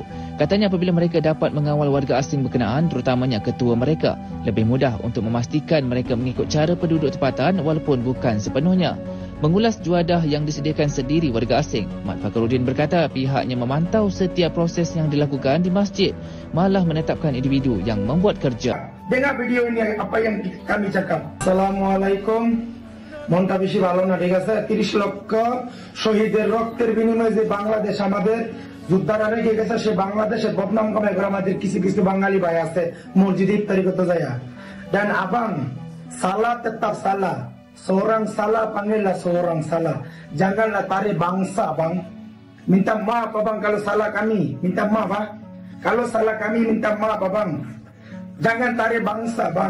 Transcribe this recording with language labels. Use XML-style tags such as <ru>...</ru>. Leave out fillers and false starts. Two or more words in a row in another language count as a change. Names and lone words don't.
<ms>Katanya apabila mereka dapat mengawal warga asing berkenaan, terutamanya ketua mereka, lebih mudah untuk memastikan mereka mengikut cara penduduk tempatan walaupun bukan sepenuhnya. Mengulas juadah yang disediakan sendiri warga asing, Mat Fakhruddin berkata pihaknya memantau setiap proses yang dilakukan di masjid, malah menetapkan individu yang membuat kerja. Dengar video ini apa yang kami cakap. Assalamualaikum.</ms> <bn>মনটা বেশি ভালো না, ঠিক আছে? 30 লক্ষ শহীদের রক্তের বিনিময়ে যে বাংলাদেশ আমাদের যোদ্ধারা রেখে গেছে, সে বাংলাদেশের বদনাম কামাই করে আমাদের কিছু কিছু বাঙালি ভাই আছে মসজিদে ইফতারি করতে যায়।</bn> <ms>Dan abang, salah tetap salah. Seorang salah panggillah seorang salah. Janganlah tarik bangsa, bang. Minta maaf abang kalau salah kami. Minta maaf, ha? Kalau salah kami minta maaf abang. Jangan tarik bangsa, bang.</ms>